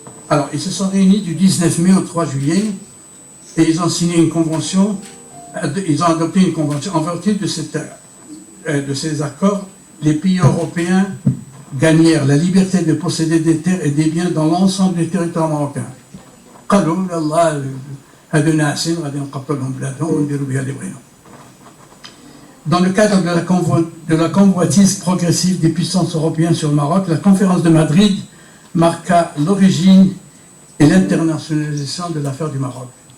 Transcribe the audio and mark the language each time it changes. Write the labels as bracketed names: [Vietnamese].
[French] Alors, ils se sont réunis du 19 mai au 3 juillet et ils ont signé une convention, ils ont adopté une convention. En vertu de ces accords, les pays européens gagnèrent la liberté de posséder des terres et des biens dans l'ensemble du territoire marocain. [Arabic] قالوا الله هذو ناعسين غادي نقبلوا لهم بلادهم ونديروا بها اللي بغينا. [French] Dans le cadre de la convoitise progressive des puissances européennes sur le Maroc, la conférence de Madrid marqua l'origine et l'internationalisation de l'affaire du Maroc.